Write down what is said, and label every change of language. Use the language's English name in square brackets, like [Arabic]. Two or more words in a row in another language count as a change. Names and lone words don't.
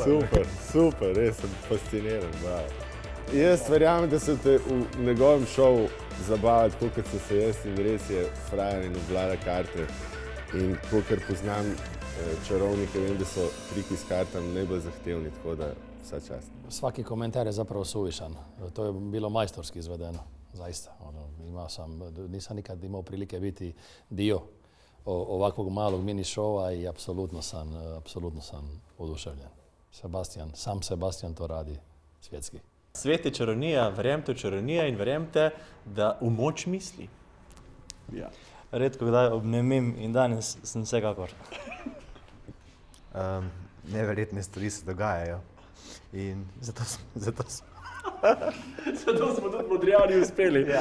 [Slovenian] Super, super, res sem fasciniran, bravo. Jaz verjamem, da se te v njegovem šovu zabavati, kot sem se jaz in res je frajer in obvlada karte. In kolikor poznam čarovnike, vem, da so triki s kartami najbolj zahtevni, tako da vsa čast. [Croatian] Svaki komentar je zapravo suvišan. To je bilo majstorski izvedeno, zaista. Nisam nikad imao prilike biti dio ovakvog malog mini šova i apsolutno sam oduševljen. Sam Sebastian to radi svjetski. [Slovenian] Svet je čarovnija, verjemite v čarovnija in verjemite, da v moč misli. Ja. Redko kdaj obnemim in danes sem vsekakor. Neverjetne stvari se dogajajo in zato smo tudi modrijani uspeli.